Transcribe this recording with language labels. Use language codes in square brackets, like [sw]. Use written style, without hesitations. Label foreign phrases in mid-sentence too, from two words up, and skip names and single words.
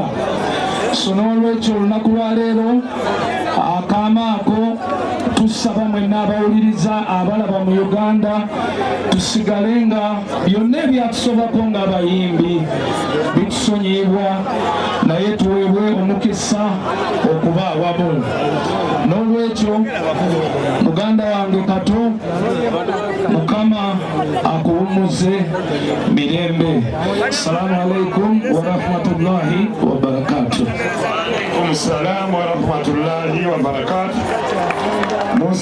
[lg] So n'olwekyo olunaku lwaleero akaama ako tusaba mwenna abawuliriza abalaba mu Uganda tusigale nga byonna ebyatusobako ng'abayimbi bitusonyibwa, naye tuweebwe omukisa okuba awamu. N'olwekyo muganda wange Kato, Mukama akuwummuze mirembe. [ar] السلام عليكم ورحمة الله وبركاته. السلام ورحمة الله وبركاته.